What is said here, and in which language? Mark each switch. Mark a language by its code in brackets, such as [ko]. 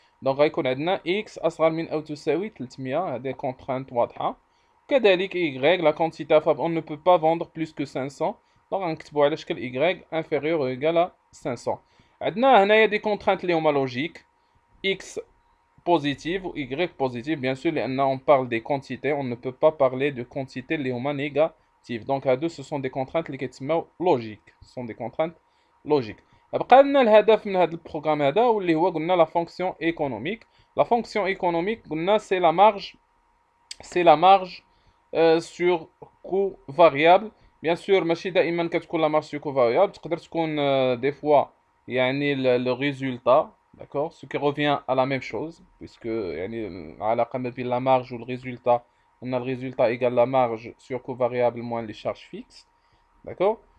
[ar] donc غيكون عندنا X أصغر من أو تساوي 300. هذه contrainte واضحة. [fr] كذلك y la quantité on ne peut pas vendre plus que 500. donc [ar] غنكتبوا على شكل [fr] y inférieur ou égal à 500. [ar] عندنا هنايا [fr] دي contraintes [ar] اللي هما [fr] logiques x positive ou y positive bien sûr [ar] لأن [fr] on parle des quantités, on ne peut pas parler de quantités اللي هما négatives. donc [ar] هادو [fr] ce sont des contraintes [ar] اللي كيتسموا [fr] logiques, ce sont des contraintes logiques. [ar] بقى لنا الهدف من هذا البروغرام هذا واللي هو قلنا [fr] la fonction économique. la fonction économique [ar] قلنا [fr] c'est la marge sur coût variable. bien sûr [ar] ماشي دائما كتكون [fr] la marge sur coût variable, [ar] تقدر تكون [fr] des fois [ar] يعني [fr] le résultat, d'accord, ce qui revient à la même chose puisque [ar] يعني العلاقة ما بين [fr] la marge و le résultat, on a le résultat égale la marge sur coût variable moins les charges fixes, d'accord.